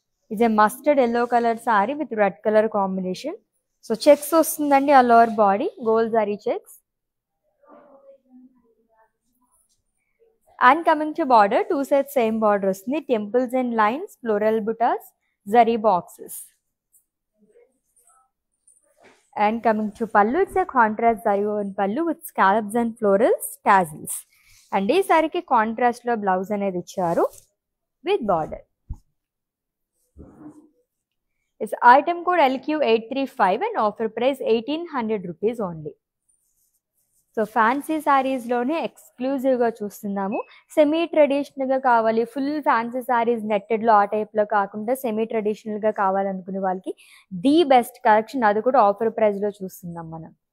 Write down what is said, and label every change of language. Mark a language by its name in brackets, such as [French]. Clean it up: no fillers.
[English] It's a mustard yellow colour sari with red colour combination. So checks [Telugu] వస్తుందండి [English] ఆ lower body, gold zari checks. And coming to border, two sides same border వస్తుంది. Temples and lines, floral butas, zari boxes. And coming to pallu, it's a contrast zari woven pallu with scallops and florals, tassels. [Telugu] And ee saree ki contrast lo blouse anedi icharu with border. [English] It's item code LQ835 and offer price 1800 rupees only. [Telugu] So fancy సారీస్లోనే ఎక్స్క్లూజివ్గా చూస్తున్నాము. Semi ట్రెడిషనల్గా కావాలి, full fancy saris నెట్టెడ్లో ఆ టైప్లో కాకుండా semi ట్రెడిషనల్గా కావాలనుకునే వాళ్ళకి ది బెస్ట్ కలెక్షన్, అది కూడా ఆఫర్ ప్రైస్లో చూస్తున్నాం మనం.